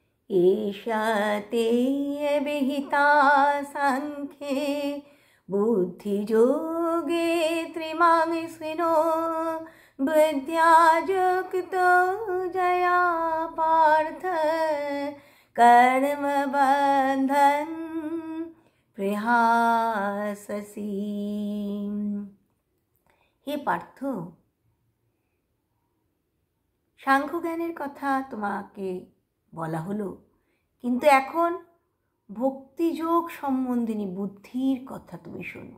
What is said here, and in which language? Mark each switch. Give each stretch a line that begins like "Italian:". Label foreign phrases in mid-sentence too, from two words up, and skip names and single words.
Sanskrit: एषा ते विहिता सांख्ये बुद्धियोगे त्रिमांसिनो बुद्ध्या युक्तो जया पार्थ कर्मबन्धन প্রহাসসি।
Bangla: হে পার্থ, সাংখ্যজ্ঞানের কথা তোমাকে বলা হলো, কিন্তু এখন ভক্তিযোগ সম্বন্ধিনী বুদ্ধির কথা তুমি শোনো।